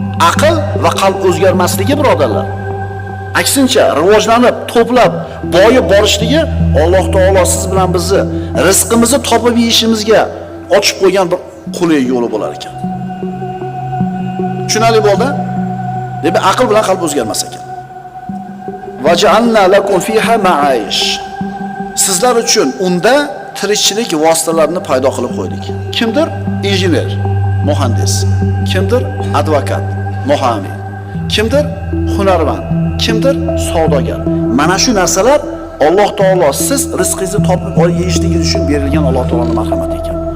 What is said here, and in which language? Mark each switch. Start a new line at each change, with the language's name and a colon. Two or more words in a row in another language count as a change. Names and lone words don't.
Uzbek: Aql va qalb o'zgarmasligi, birodarlar. Aksincha, rivojlanib, to'plab, boyib borishligi Alloh taolo siz bilan bizni rizqimizni topib yeyishimizga ochib qo'ygan bir qulay yo'li bo'lar ekan. Tushunarli bo'ldi? Demak, aql bilan qalb o'zgarmas ekan.
Arabic: "وجعلنا لكم فيها معايش".
Uzbek: Sizlar uchun unda tirikchilik vositalarini paydo qilib qo'ydik. Kimdir injener, muhandis, kimdir advokat, muhami, kimdir hunarmand, kimdir savdogar. Mana shu narsalar Alloh taolo siz rizqingizni topib olib yeyishligingiz uchun berilgan Alloh taoloning marhamati ekan.